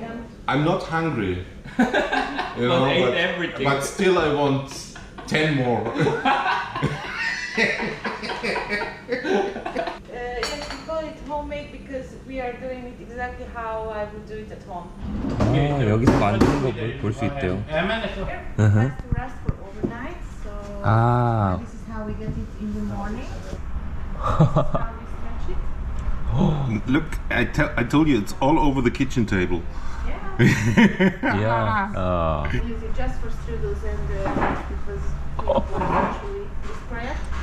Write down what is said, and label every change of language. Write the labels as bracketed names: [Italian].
[English] them. much. I'm not hungry. But ate everything. But still I want 10 more. Yes, we call it homemade because we are doing it exactly how I would do it at home. [Korean] 아, 여기서 만드는 거 볼 수 있대요. [English] It has to rest for overnight, so 아. this is how we get it in the morning. This is how we stretch it. Look, I told you it's all over the kitchen table. Yeah. Yeah. We use it just for strudels and because it was actually spread.